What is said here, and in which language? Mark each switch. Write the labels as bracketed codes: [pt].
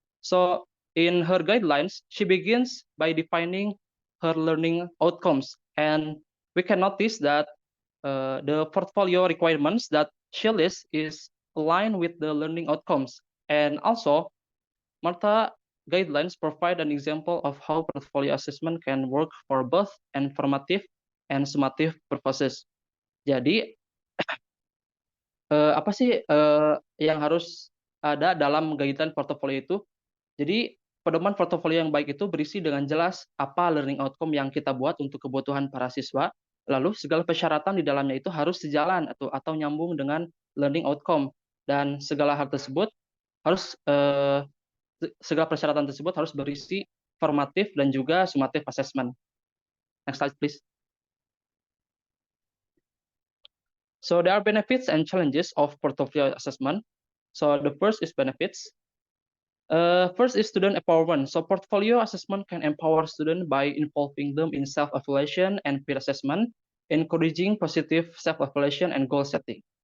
[en] So in her guidelines, she begins by defining her learning outcomes, and we can notice that the portfolio requirements that she lists is aligned with the learning outcomes. And also, Martha guidelines provide an example of how portfolio assessment can work for both informative and summative purposes. [id] Jadi, apa sih yang harus ada dalam guideline portfolio itu? Jadi, pedoman portfolio yang baik itu berisi dengan jelas apa learning outcome yang kita buat untuk kebutuhan para siswa. Lalu segala persyaratan di dalamnya itu harus sejalan atau nyambung dengan learning outcome, dan segala hal tersebut harus segala persyaratan tersebut harus berisi formative dan juga summative assessment. [en] Next slide, please. So there are benefits and challenges of portfolio assessment. So the first is benefits. First is student empowerment. So portfolio assessment can empower students by involving them in self-evaluation and peer assessment, encouraging positive self-evaluation and goal setting.